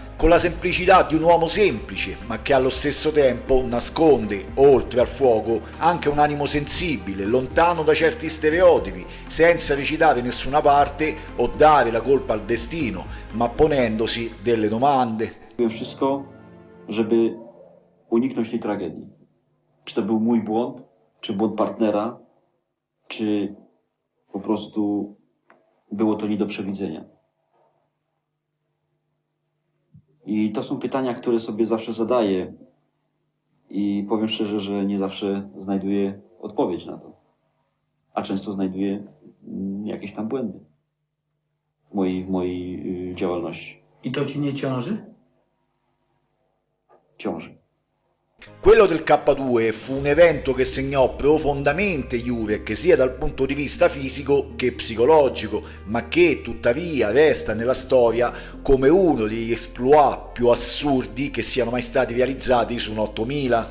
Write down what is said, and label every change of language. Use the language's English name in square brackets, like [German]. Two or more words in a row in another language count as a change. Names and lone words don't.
[Italian] Con la semplicità di un uomo semplice, ma che allo stesso tempo nasconde, oltre al fuoco, anche un animo sensibile, lontano da certi stereotipi, senza recitare nessuna parte o dare la colpa al destino, ma ponendosi delle domande. [Polish] Robiłem wszystko, żeby uniknąć tej tragedii. Czy to był mój błąd, czy błąd partnera, czy po prostu było to nie do przewidzenia. I to są pytania, które sobie zawsze zadaję i powiem szczerze, że nie zawsze znajduję odpowiedź na to. A często znajduję jakieś tam błędy w mojej działalności. I to ci nie ciąży? Ciąży. [Italian] Quello del K2 fu un evento che segnò profondamente Jurek sia dal punto di vista fisico che psicologico, ma che tuttavia resta nella storia come uno degli exploit più assurdi che siano mai stati realizzati su un 8000.